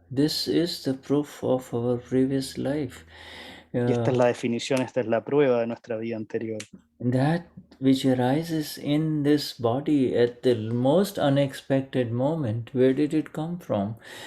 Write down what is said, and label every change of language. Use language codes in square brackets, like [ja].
[en] This is the proof of our previous life. [es] Y esta es la definición, esta es la prueba de nuestra vida anterior. [en] That which arises in this body at the most unexpected moment, where did it come from?